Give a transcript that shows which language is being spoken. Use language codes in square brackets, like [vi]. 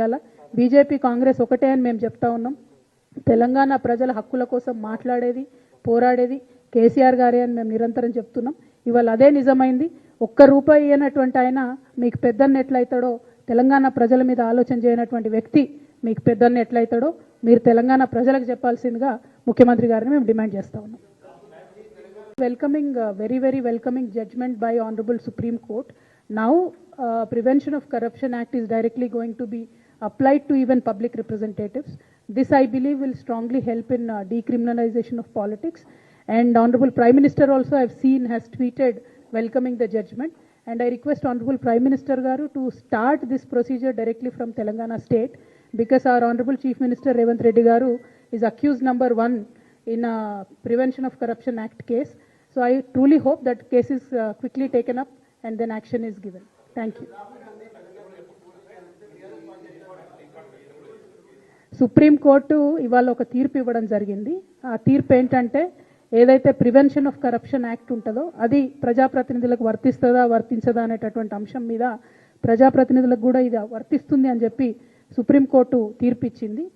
[te] ఇలా బీజేపీ కాంగ్రెస్ ఒకటే అని మేము చెప్తా ఉన్నాం. తెలంగాణ ప్రజల హక్కుల కోసం మాట్లాడేది పోరాడేది కేసీఆర్ గారే అని మేము నిరంతరం చెప్తున్నాం. ఇవాళ అదే నిజమైంది. ఒక్క రూపాయి అయినటువంటి ఆయన మీకు పెద్దన్న ఎట్లయితాడో, తెలంగాణ ప్రజల మీద ఆలోచన చేయనటువంటి వ్యక్తి మీకు పెద్దన్న ఎట్లయితాడో మీరు తెలంగాణ ప్రజలకు చెప్పాల్సిందిగా ముఖ్యమంత్రి గారిని మేము డిమాండ్ చేస్తా ఉన్నాం. [en] Very welcoming judgment by Honorable Supreme Court. Now Prevention of Corruption Act is directly going to be applied to even public representatives. This I believe will strongly help in decriminalization of politics, and Honorable Prime Minister also I've seen has tweeted welcoming the judgment, and I request Honorable Prime Minister Garu to start this procedure directly from Telangana state, because our Honorable Chief Minister Revanth Reddy Garu is accused number 1 in a Prevention of Corruption Act case. So I truly hope that case is quickly taken up and then action is given. Thank you. [te] Supreme court ఇవాళ ఒక తీర్పు ఇవ్వడం జరిగింది. ఆ తీర్పు ఏంటంటే ఏదైతే prevention of corruption act ఉంటుందో అది ప్రజాప్రతినిధులకు వర్తిస్తుందా వర్తించదా అనేటటువంటి అంశం మీద ప్రజాప్రతినిధులకు కూడా ఇది వర్తిస్తుంది అని చెప్పి సుప్రీంకోర్టు తీర్పు ఇచ్చింది.